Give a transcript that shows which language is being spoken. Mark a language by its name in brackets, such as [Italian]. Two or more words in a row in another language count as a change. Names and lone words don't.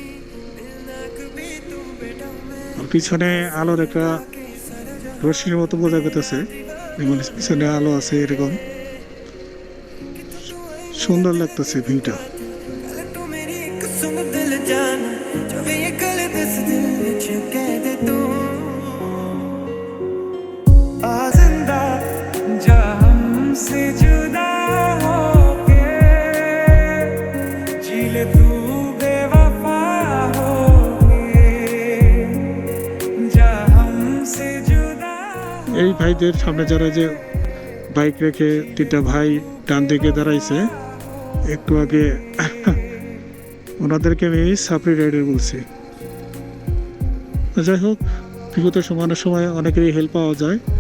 [Bangla] আর পিছনে আলোর একটা রশ্মির মতো বোঝা করতেছে, যেমন পিছনে আলো আছে। এরকম সুন্দর লাগতেছে ভিউটা। [Hindi] से जुदा होके जी ले तू बेवफा होके, जा हमसे जुदा। [Bangla] এই ভাইদের সামনে যারা যে বাইক রেখে তিনটা ভাই ডান দিকে দাঁড়াইছে, একটু আগে ওনাদেরকে আমি সাপ্রি রাইডার বলছি। যাই হোক, বিগত সময় অনেকেরই হেল্প পাওয়া যায়।